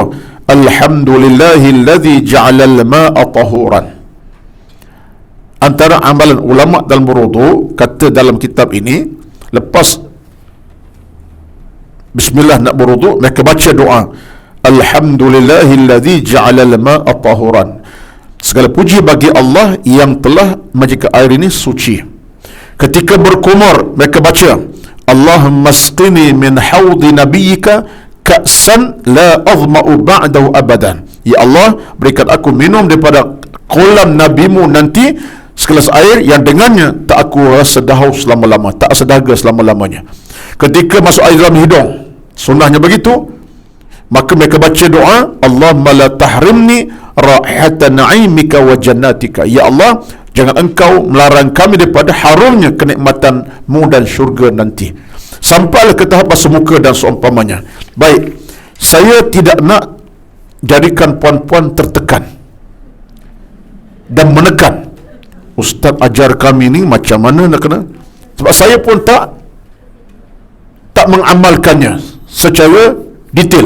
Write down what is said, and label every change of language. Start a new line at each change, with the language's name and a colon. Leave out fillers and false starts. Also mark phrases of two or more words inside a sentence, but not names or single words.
Arabic: الحمد لله الذي جعل الماء طهورا.
Malay: Antara amalan ulama dalam berwudu, kata dalam kitab ini, lepas bismillah nak berwudu, mereka baca doa
Arabic: الحمد لله الذي جعل الماء طهورا.
Malay: Segala puji bagi Allah yang telah menjadikan air ini suci. Ketika berkumur, mereka baca
Arabic: اللهم اسقني من حوض نبيك كأسا لا أظمأ بعده أبدا.
Malay: Ya Allah, berikan aku minum daripada kolam nabimu nanti segelas air yang dengannya tak aku rasa dahaus selama-lama, tak sedahaga selama-lamanya. Ketika masuk air dalam hidung, sunnahnya begitu, maka mereka baca doa
Arabic: اللهم لا تحرمني رائحة نعيمك وجنتك.
Malay: Ya Allah, jangan engkau melarang kami daripada harumnya kenikmatanmu dan syurga nanti. Sampailah ke tahap basuh muka dan seumpamanya. Baik, saya tidak nak jadikan puan-puan tertekan dan menekan. Ustaz ajar kami ni macam mana nak kena, sebab saya pun tak mengamalkannya secara detail.